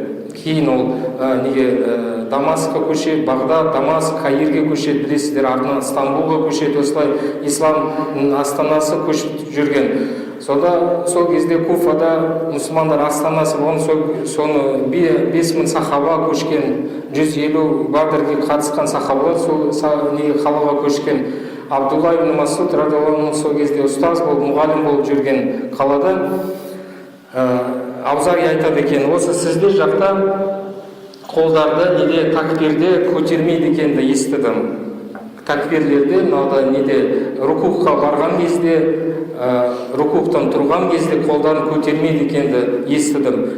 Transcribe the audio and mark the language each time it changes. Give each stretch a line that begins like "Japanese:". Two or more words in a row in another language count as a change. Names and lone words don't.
Kazakh: Кейін ол Дамасқа көшеді, Бағдад, Дамаск, Каирге көшеді, білесіздер, артынан Стамбулға көшеді. Осылай ислам астанасы көшіп жүрген. Сонда сол кезде Куфада мұсылмандар астанасы болған, соны 5000 сахаба көшкен, 150 Бадырге қатысқан сахабалар сол қалаға көшкен. Абдулла ибн Масуд
Arabic: رضي الله عنه
Kazakh: сол кезде ұстаз болып, мұғалім болып жүрген қалада Аузаи айтады екен, осы сіздер жақта қолдарды неге такбирде көтермейді екенді естідім. такбирлерде, мынада неде рукухқа барған кезде, рукухтан тұрған кезде қолдарын көтермейді екенді естідім.